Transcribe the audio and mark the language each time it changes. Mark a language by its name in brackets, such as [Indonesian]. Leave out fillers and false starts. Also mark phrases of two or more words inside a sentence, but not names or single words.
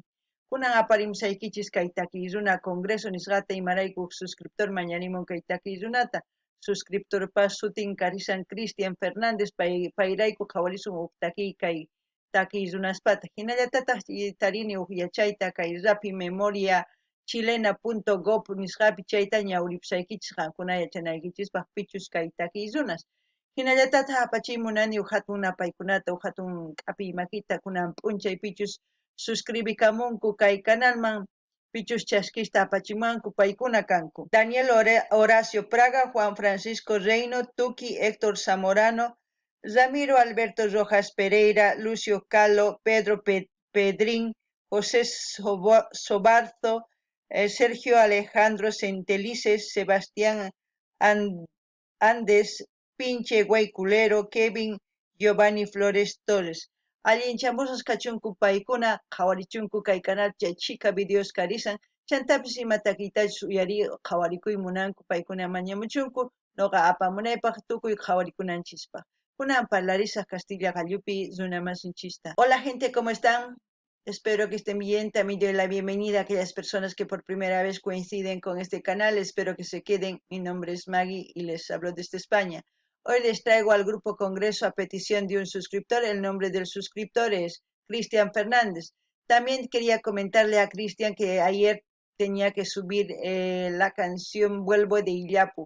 [Quechua] Kunan aparimsaykichis kay takiy runa congreso nisqata imaraykuq suscriptor mañanimun kay takiy runata. Suscriptorpas sutin karisan Cristian Fernández payrayku qhawarisun uq takiy runaspata. Hinallatataq tarini uq yachayta kay Rapi Memoria chilena.gov nisqapi chayta ñawripusaykichis qankuna yachanaykichispaq pichus kay takiy runas. Hinallatataq apachiymunani uq hatun napaykunata uq hatun q'apiy makita kunan p'unchaypichus suscribikamunku kay canalman pichus chaskista apachimanku paykuna kanku. Daniel Horacio Praga, Juan Francisco Reino, Tuki Héctor Zamorano, Ramiro Alberto Rojas Pereira, Lucio Calo, Pedro Pedrín, José Sobarzo, Sergio Alejandro Centelices, Sebastián Andes, Pinche Guayculero, Kevin Giovanni Flores Torres. Allinchamusqas kachunku paykuna qhawarichunku kay canal chay chika videos karisan chantapis imatakitachu uyari qhawarikuy munanku paykuna mañamuchunku noqa apamunaypaq tukuy qhawarikunanchispa. Kunan parlarisaq Castilla Gallupi runamasinchista. [Spanish] Hola gente, ¿cómo están? Espero que estén bien. También doy la bienvenida a aquellas personas que por primera vez coinciden con este canal. Espero que se queden. Mi nombre es Maggie y les hablo desde España. Hoy les traigo al Grupo Congreso a petición de un suscriptor. El nombre del suscriptor es Cristian Fernández. También quería comentarle a Cristian que ayer tenía que subir la canción Vuelvo de Illapu.